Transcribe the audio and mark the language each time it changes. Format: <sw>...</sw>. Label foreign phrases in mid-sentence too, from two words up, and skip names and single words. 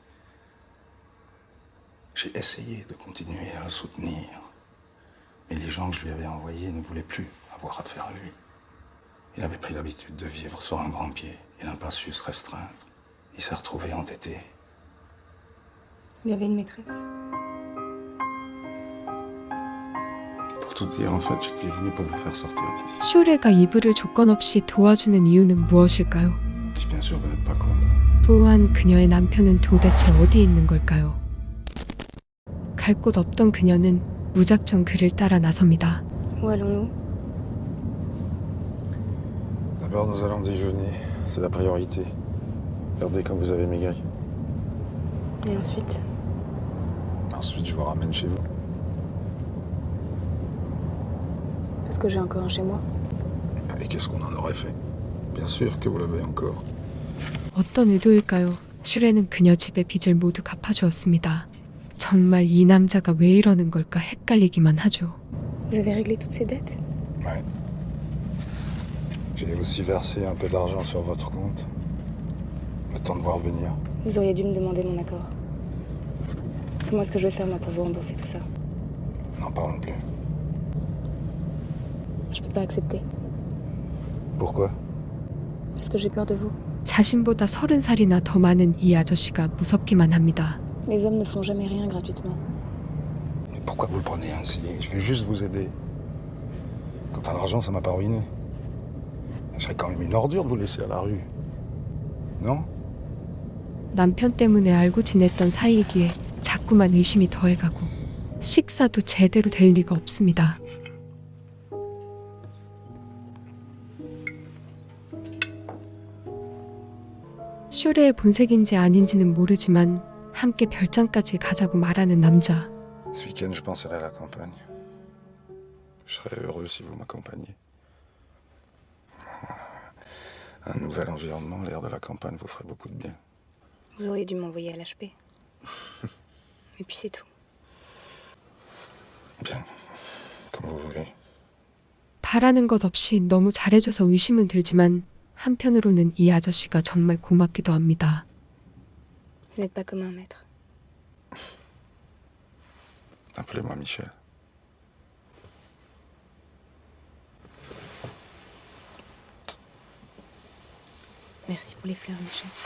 <fr>J'ai essayé de continuer à le soutenir, mais les gens que je lui avais envoyés ne voulaient plus avoir affaire à lui. Il avait pris l'habitude de vivre sur un grand pied et l'impasse juste restreinte. Il s'est retrouvé entêté. Il avait une maîtresse. Pour tout dire, en fait, j'étais venu pour vous faire sortir d'ici.</fr> <ko>슈레가 이불을 조건 없이 도와주는 이유는 무엇일까요?</ko> <fr>Si bien sûr vous n'êtes pas contre.</fr> <ko>또한 그녀의 남편은 도대체 어디 있는 걸까요? 갈 곳 없던 그녀는 무작정 그를 따라 나섭니다.</ko> <fr>Où allons-nous? D'abord, nous allons déjeuner. C'est la priorité. Regardez comme vous avez maigri. Et ensuite? Ensuite, je vous ramène chez vous. Parce que j'ai encore un chez moi. Et qu'est-ce qu'on en aurait fait? Bien sûr que vous l'avez encore.</fr> <ko>어떤 의도일까요? 슈레는 그녀 집의 빚을 모두 갚아주었습니다. 정말 이 남자가 왜 이러는 걸까 헷갈리기만 하죠.</ko> <fr>Vous avez réglé toutes ces dettes? Ouais. J'ai aussi versé un peu d'argent sur votre compte. Le temps de voir venir. Vous auriez dû me demander mon accord. Comment est-ce que je vais faire moi pour vous rembourser tout ça? N'en parlons plus. Je peux pas accepter. Pourquoi? Parce que j'ai peur de vous.</fr> <ko>자신보다 30살이나 더 많은 이 아저씨가 무섭기만 합니다.</ko> <fr>Les hommes ne font jamais rien gratuitement. Mais pourquoi vous le prenez ainsi? Je vais juste vous aider. Quant à l'argent, ça m'a pas ruiné. Ce serait quand même une ordure de vous laisser à la rue. Non?</fr> <ko>남편 때문에 알고 지냈던 사이이기에 자꾸만 의심이 더해가고 식사도 제대로 될 리가 없습니다. 슈레의 본색인지 아닌지는 모르지만 함께 별장까지 가자고 말하는 남자.</ko> <fr>Ce week-end, je pense aller à la campagne. Je serais heureux si vous m'accompagniez. Un nouvel environnement, l'air de la campagne vous ferait beaucoup de bien. Vous auriez dû m'envoyer à l'HP. Et puis c'est tout. Bien, comme vous voulez.</fr> <ko>바라는 것 없이 너무 잘해줘서 의심은 들지만 한편으로는 이 아저씨가 정말 고맙기도 합니다.</ko> <fr>Vous n'êtes pas comme un maître. Appelez-moi Michel. Merci pour les fleurs, Michel.</fr>